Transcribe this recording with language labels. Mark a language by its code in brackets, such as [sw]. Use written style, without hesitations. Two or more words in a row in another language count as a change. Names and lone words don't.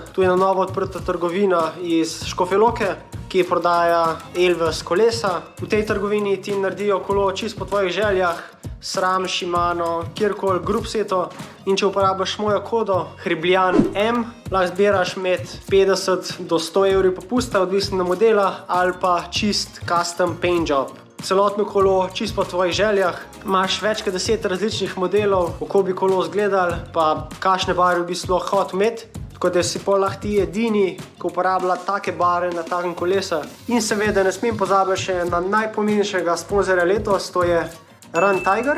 [sl] Tu je na novo odprta trgovina iz Škofje Loke, ki prodaja Elves kolesa. V tej trgovini ti naredijo kolo čisto po tvojih željah, SRAM, Shimano, kjerkoli, Grupseto. In če uporabiš mojo kodo Hribljan M, lahko zbiraš med 50 do 100 evri popusta, odvisno od modela, ali pa čist [en] custom paint job. [sl] Celotno kolo čisto po tvojih željah, imaš več kot 10 različnih modelov, kako bi kolo izgledal, pa kakšne barve bi sploh hotel imeti. Tako da si pol lahko ti edini, ki uporablja take barve na takem kolesa. In seveda ne smem pozabiti še na najpomembnejšega sponzorja letos, to je Run Tiger.